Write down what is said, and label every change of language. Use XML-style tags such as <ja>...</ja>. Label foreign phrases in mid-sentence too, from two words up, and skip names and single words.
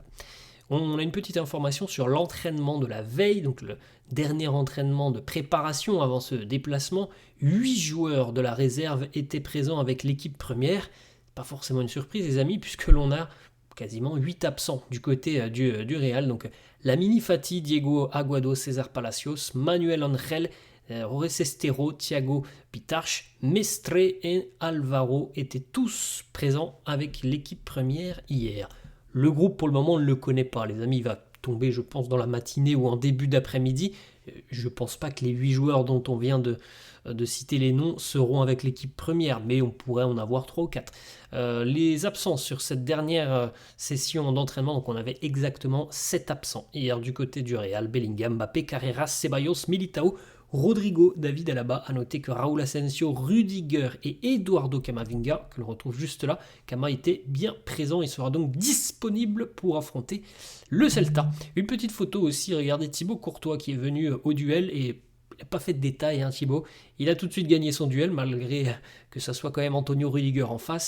<fr>On a une petite information sur l'entraînement de la veille, donc le dernier entraînement de préparation avant ce déplacement. 8 joueurs de la réserve étaient présents avec l'équipe première. Pas forcément une surprise les amis, puisque l'on a quasiment 8 absents du côté du Real. Donc Lamine Fati, Diego Aguado, César Palacios, Manuel Angel, Jorge Estero, Thiago Pitarch, Mestre et Alvaro étaient tous présents avec l'équipe première hier. Le groupe, pour le moment, on ne le connaît pas. Les amis, il va tomber, je pense, dans la matinée ou en début d'après-midi. Je ne pense pas que les 8 joueurs dont on vient de citer les noms seront avec l'équipe première, mais on pourrait en avoir 3 ou 4. Les absences sur cette dernière session d'entraînement, donc on avait exactement 7 absents. Hier, du côté du Real, Bellingham, Mbappé, Carreras, Ceballos, Militao, Rodrigo, David Alaba. A noter que Raúl Asensio, Rudiger et Eduardo Camavinga, que l'on retrouve juste là, Cama était bien présent et sera donc disponible pour affronter le Celta. Une petite photo aussi, regardez Thibaut Courtois qui est venu au duel et il n'a pas fait de détails, hein, Thibaut. Il a tout de suite gagné son duel, malgré que ça soit quand même Antonio Rudiger en face.</fr>